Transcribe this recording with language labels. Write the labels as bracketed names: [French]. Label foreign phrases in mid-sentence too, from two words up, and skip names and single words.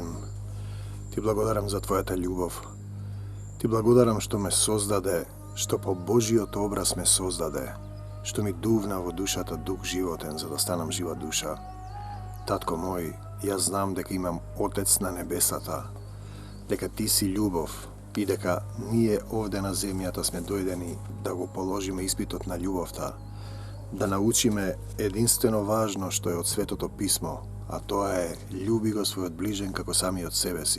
[Macedonian] Ти благодарам за Твојата љубав. Ти благодарам што ме создаде, што по Божјиот образ ме создаде, што ми дувна во душата дух животен, за да станам жива душа. Татко мој, јас знам дека имам Отец на небесата, дека ти си љубов и дека ние овде на земјата сме дојдени да го положиме испитот на љубовта, да научиме единствено важно што е од Светото Писмо, а тоа е љуби го својот ближен како самиот себе си.